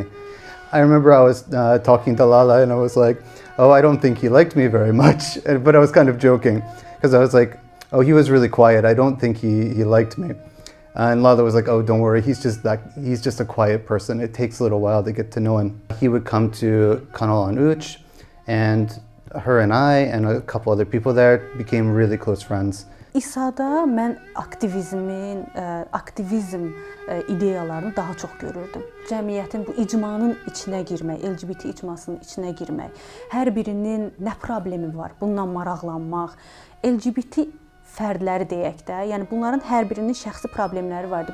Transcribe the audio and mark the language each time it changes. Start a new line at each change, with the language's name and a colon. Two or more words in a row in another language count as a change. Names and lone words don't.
English: I remember I was talking to Lala, and I was like, "Oh, I don't think he liked me very much," but I was kind of joking because I was like, "Oh, he was really quiet. I don't think he liked me." And Lala was like, "Oh, don't worry. He's just a quiet person. It takes a little while to get to know him." He would come to Kanal on Uch, and her and I and a couple other people there became really close friends.
Azerbaijani: İsa'da mən aktivizm ideyalarını daha çox görürdüm. Cəmiyyətin bu icmanın içinə girmək, LGBT icmasının içinə girmək, hər birinin nə problemi var, bununla maraqlanmaq, LGBT fərdləri deyək də, yəni bunların hər birinin şəxsi problemləri vardı.